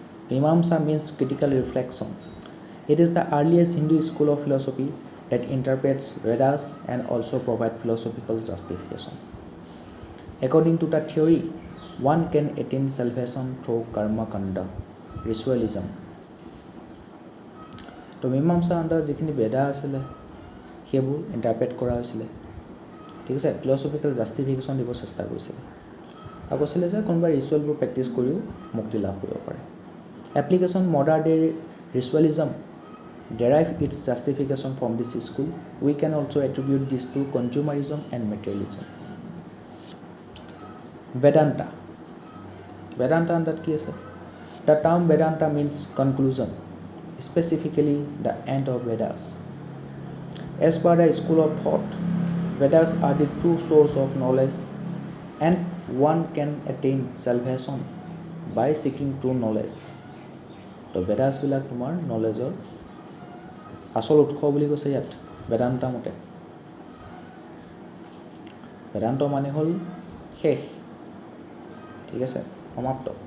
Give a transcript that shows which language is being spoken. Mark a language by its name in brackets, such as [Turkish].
[English] Mimamsa means critical reflection. It is the earliest Hindu school of philosophy that interprets Vedas and also provides philosophical justification. According to the theory, one can attain salvation through karma kanda, ritualism. [Assamese] তো মীমাংসা আণ্ডাৰত যিখিনি বেদা আছিলে সেইবোৰ interpret কৰা হৈছিলে। ঠিক আছে? ফিলচফিকেল জাষ্টিফিকেশ্যন দিব চেষ্টা কৰিছিলে আৰু কৈছিলে যে কোনোবা ৰিচুৱেলবোৰ প্ৰেক্টিছ কৰিও মুক্তি লাভ কৰিব পাৰে। [English] Application modern day ritualism derive its justification from this school. We can also attribute this to consumerism and materialism. [Assamese] Vedanta আণ্ডাৰত কি আছে? [English] The term Vedanta means conclusion, specifically the end of Vedas. As per the school of thought, Vedas are the true source of knowledge and one can attain salvation by seeking true knowledge. [Assamese] তো বেদাছবিলাক তোমাৰ নলেজৰ আচল উৎস বুলি কৈছে ইয়াত বেদান্ত মতে। বেদান্ত মানে হ'ল শেষ। ঠিক আছে? সমাপ্ত।